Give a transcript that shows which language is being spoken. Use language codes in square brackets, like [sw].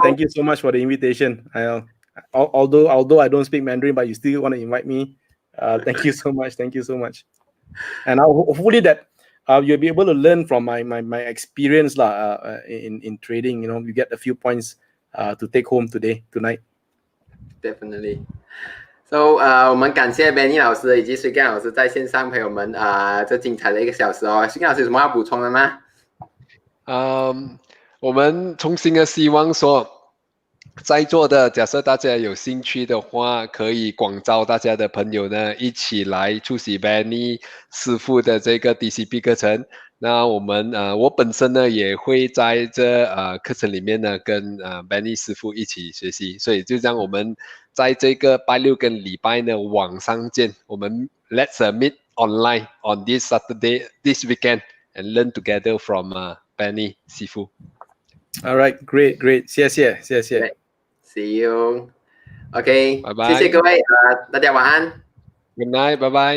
[en] Thank you so much for the invitation. Although I don't speak Mandarin, but you still want to invite me. Thank you so much. And hopefully that you'll be able to learn from my experience in trading. You get a few points to take home tonight. Definitely. [zh] So 我们感谢 Benny 老师以及水干老师在线上陪我们这精彩的1个小时哦。水干老师有什么要补充的吗？我们衷心的希望说，在座的假设大家有兴趣的话，可以广招大家的朋友呢，一起来出席 Benny 师傅的这个 DCP 课程。那我本身呢也会在这课程里面呢跟Benny 师傅一起学习，所以就让我们在这个拜六跟礼拜呢网上见，我们 [en] Let's meet online on this Saturday, this weekend and learn together from Benny [zh] 师傅。 [en] All right, great， [zh] 谢谢。 [en] See you. OK， [zh] 拜拜。谢谢各位大家晚安。 [en] Good night， [zh] 拜拜。